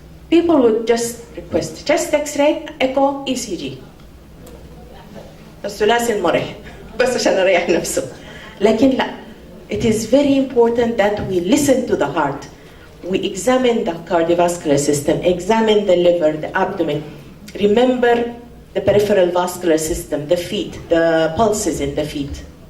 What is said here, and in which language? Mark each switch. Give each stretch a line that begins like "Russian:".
English: People would just request chest X-ray, echo, ECG.
Arabic: الثلاثي المرح بس عشان أريح نفسه. لكن لا,
English: it is very important that we listen to the heart. We examine the cardiovascular system, examine the liver, the abdomen. Remember the peripheral vascular system, the feet, the pulses in the feet.